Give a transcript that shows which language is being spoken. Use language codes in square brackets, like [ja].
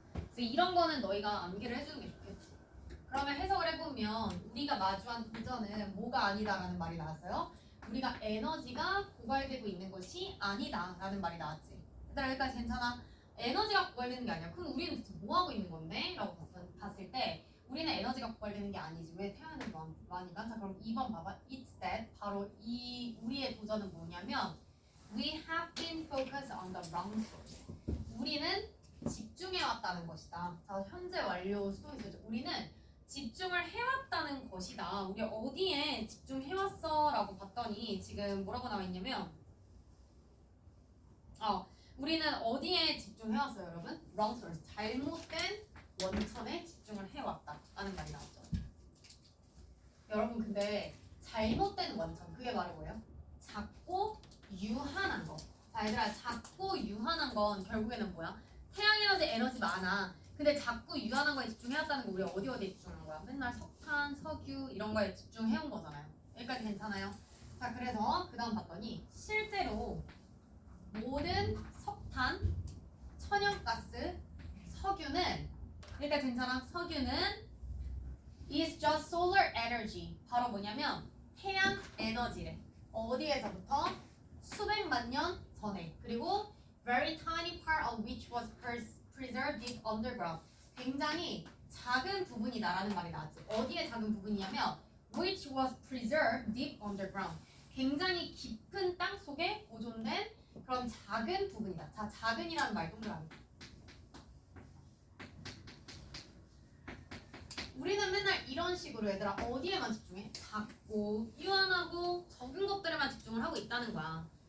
[ko] 그래서 이런 거는 너희가 암기를 해주는 게 좋겠지. 그러면 해석을 해보면 우리가 마주한 도전은 뭐가 아니다라는 말이 나왔어요. 우리가 에너지가 고갈되고 있는 것이 아니다라는 말이 나왔지. 얘들아 여기까지 괜찮아? 에너지가 고갈되는 게 아니야. 그럼 우리는 대체 뭐 하고 있는 건데? 라고 봤을 때 우리는 에너지가 고갈되는 게 아니지. 왜 태양은 많으니까? 자, 그럼 2번 봐봐. [en] It's that [ko] 바로 이 우리의 도전은 뭐냐면 [en] We have been focused on the wrong source. [ko] 우리는 집중해왔다는 것이다. 자, 현재 완료 수동이죠. 우리는 집중을 해왔다는 것이다. 우리 어디에 집중해왔어? 라고 봤더니 지금 뭐라고 나와있냐면 우리는 어디에 집중해왔어요, 여러분? [en] wrong source. [ko] 잘못된 원천에 집중을 해왔다 라는 말이 나왔죠. 여러분 근데 잘못된 원천 그게 바로 뭐예요? 작고 유한한 거. 자, 얘들아 작고 유한한 건 결국에는 뭐야? 태양 에너지 많아. 근데 작고 유한한 거에 집중해왔다는 거 우리 어디에 집중한 거야? 맨날 석탄, 석유 이런 거에 집중해온 거잖아요. 여기까지 괜찮아요? 자, 그래서 그 다음 봤더니 실제로 모든 석탄, 천연가스, 석유는 일단 괜찮아. 석유는 [en] is just solar energy. [ko] 바로 뭐냐면 태양 에너지래. 어디에서부터? 수백만 년 전에. 그리고 [en] very tiny part of which was preserved deep underground. [ko] 굉장히 작은 부분이다라는 말이 나왔지. 어디에 작은 부분이냐면 [en] which was preserved deep underground. [ko] 굉장히 깊은 땅 속에 보존된 그런 작은 부분이다. 자, 작은이라는 말 동그라미. 우리는 맨날 이런 식으로 얘들아 어디에만 집중해? 작고 유한하고 적은 것들에만 집중을 하고 있다는 거야.